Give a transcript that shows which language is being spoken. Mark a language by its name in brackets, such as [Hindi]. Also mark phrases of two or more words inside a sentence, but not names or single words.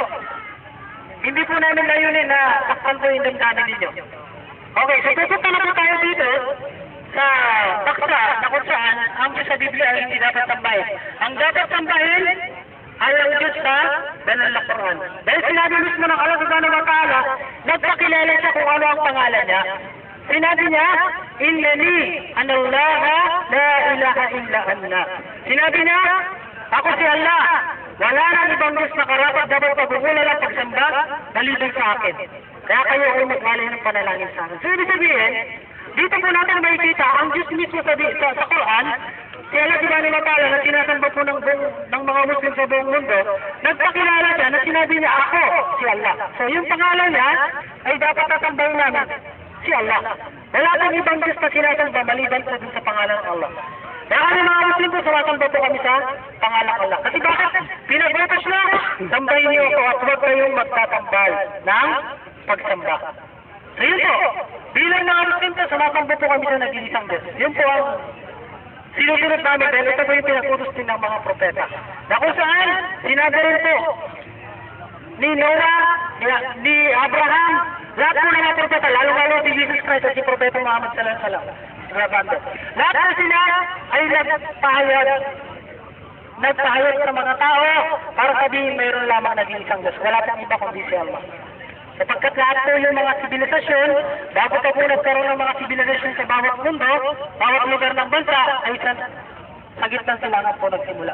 [Filipino] Hindi po namin layunin na saktan po yung damdamin ninyo. Okay, so pupunta na po tayo dito sa baksa na kung saan ang Diyos sa Biblia ay hindi dapat sambahin. Ang dapat sambahin ay ang Diyos sa banal na Quran. Dahil sinabi mismo ng Allah [Arabic] سبحانه وتعالى, [Filipino] nagpakilala siya kung ano ang pangalan niya. Sinabi niya, [Arabic] إنني أنا الله لا إله إلا أنا. [Filipino] Sinabi niya, ako si Allah. Wala nang ibang Diyos na karapat dapat pagkukulan ang pagsamba maliban sa akin. Kaya kayo ay magwalay ng panalangin sa akin. So, ibig sabihin, dito po natin makikita ang Diyos mismo sa Quran, si Allah [Arabic] سبحانه وتعالى [Filipino] na sinasamba po ng mga Muslim sa buong mundo, nagpakilala siya na sinabi niya ako, si Allah. So, yung pangalan niya ay dapat tatambahin namin, si Allah. Wala pong ibang Diyos na sinasamba maliban po dun sa pangalan ng Allah. Kaya kami mga Muslim po, sumasamba po kami sa pangalan ng Allah. Kasi bakit? Pinagbatas na, sambahin niyo ako at huwag kayong magtatambal ng pagsamba. So yun po, bilang mga Muslim po, sumasamba po kami sa nag-iisang Diyos. Yun po ang sinusunod namin dahil ito po yung pinakutos din ng mga propeta. Na kung saan, sinabi rin po ni Noah, ni Abraham, lahat po ng mga propeta, lalo-lalo si Jesus Christ at si Propeta Muhammad [Arabic] صلى الله عليه وسلم. [Filipino] Lahat po sila ay nagpahayag sa mga tao para sabihin mayroon lamang nag-iisang Diyos. Wala pang iba kundi si Allah. Sapagkat lahat po yung mga sibilisasyon, bago pa po nagkaroon ng mga sibilisasyon sa bawat mundo, bawat lugar ng bansa, ay sa gitnang silangan po nagsimula.